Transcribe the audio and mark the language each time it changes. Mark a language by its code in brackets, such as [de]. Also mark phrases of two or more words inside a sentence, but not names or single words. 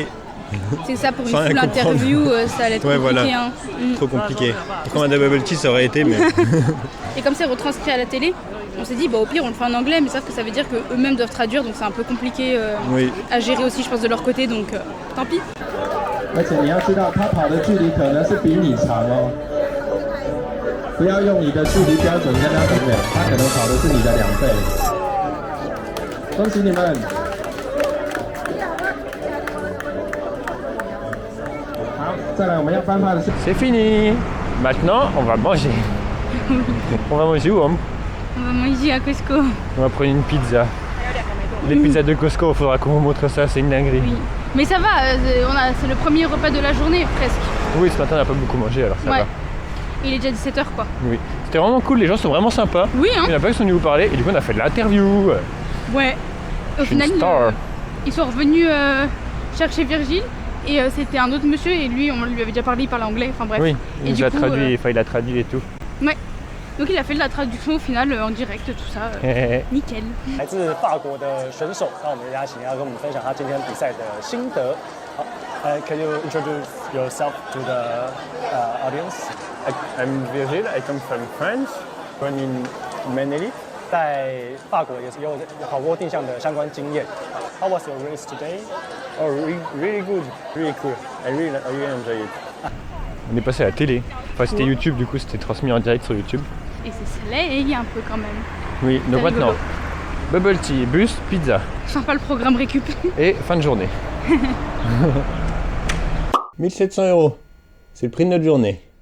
[fr] C'est ça pour une Sans rien full comprendre. interview, ça allait être Ouais, compliqué. voilà. Hein. Trop compliqué. Pourquoi un [en] bubble tea [fr] ça aurait été mais. Et comme c'est retranscrit à la télé, on s'est dit au pire on le fait en anglais, mais sauf que ça veut dire qu'eux-mêmes doivent traduire, donc c'est un peu compliqué Oui. à gérer aussi je pense de leur côté, donc tant pis. [zh] 而且你要知道，他跑的距离可能是比你长哦。不要用你的距离标准跟他衡量，他可能跑的是你的2倍。恭喜你们！好，再来我们要颁发的是。 [fr] C'est fini. Maintenant on va manger. On va manger où hein? On va manger à Costco. On va prendre une pizza. Les pizzas de Costco, il faudra qu'on vous montre ça, c'est une dinguerie. Oui. Mais ça va, c'est le premier repas de la journée presque. Oui, ce matin on n'a pas beaucoup mangé alors ça Ouais. va. Il est déjà 17h quoi. Oui. C'était vraiment cool, les gens sont vraiment sympas. Oui hein. Il y en a pas qui sont venus vous parler et du coup on a fait de l'interview. Ouais. Au Je suis une final, star. ils sont revenus chercher Virgile et c'était un autre monsieur et lui on lui avait déjà parlé, il parlait anglais, enfin bref. Oui, Et il du nous a coup, traduit, enfin il a traduit et tout. Ouais. Donc il a fait de la traduction au final en direct, tout ça. Nickel. [zh] 来自法国的选手，那我们邀请他跟我们分享他今天比赛的心得。 [en] 好 ，Can you introduce yourself to the audience? I'm Virgile, I come from France, born in Maneli. [zh] 在法国也是有跑过定向的相关经验。 [en] How was your race today? Oh, really good, really cool. I really enjoy it. [fr] On est passé à la télé. Enfin c'était YouTube, du coup c'était transmis en direct sur YouTube. Et c'est soleil un peu quand même. Oui, donc C'est rigolo. maintenant, [en] bubble tea, [fr] bus, pizza Sympa le programme récup. et fin de journée. 1700 €, c'est le prix de notre journée.